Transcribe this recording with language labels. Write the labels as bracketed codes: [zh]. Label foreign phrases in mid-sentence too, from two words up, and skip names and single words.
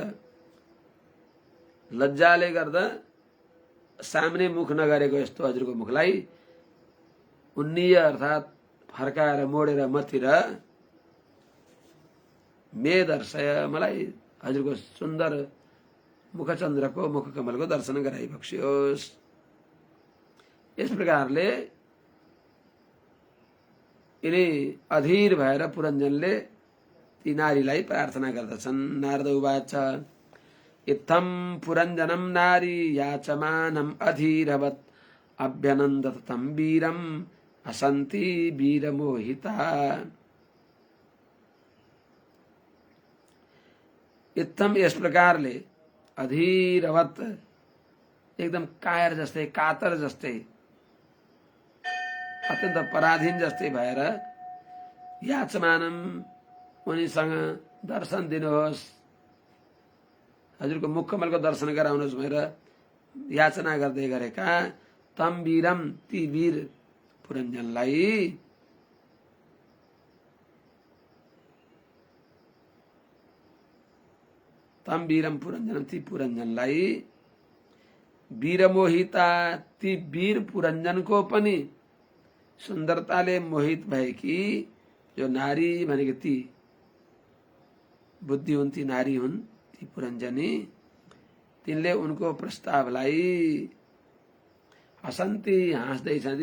[ne] लज्जाले गर्दा सामने मुख नगरेको यस्तो हजुरको मुखलाई उन्नीय अर्थात फर्काएर मोडेर मतिर [sa] मे दर्शय [ne] मलाई हजुरको सुन्दर मुखचन्द्रको मुखकमलको दर्शन गराइबक्सियोस्। यस प्रकारले यिनी अधीर भएर पुरञ्जनले ती नारीलाई प्रार्थना गर्दछन्। [sa] नारद उवाच इत्थं पुरञ्जनं नारी याचमानम् अधीरवत् अभ्यनन्दत तं वीरम् असन्ति वीरमोहिता। [ne] इत्थम यस प्रकारले अधीरवत एकदम कायर जस्तै कातर जस्तै अत्यन्त पराधीन जस्तै भएर याचमानम उनीसँग दर्शन दिनुहोस्, हजुरको मुखकमलको दर्शन गराउनुहोस् भनेर याचना गर्दै गरेका [sa] तम वीरम [ne] ती वीर पुरञ्जनलाई [sa] तम वीरम पुरञ्जनम [ne] ती पुरञ्जनलाई वीरमोहिता ती वीर पुरञ्जनको पनि सुन्दरताले मोहित भएकी जो नारी भनेको ती बुद्धि हुन्, ती नारी हुन्, ती पुरञ्जनी तिनले उनको प्रस्तावलाई हसन्ती हाँस्दैछन्।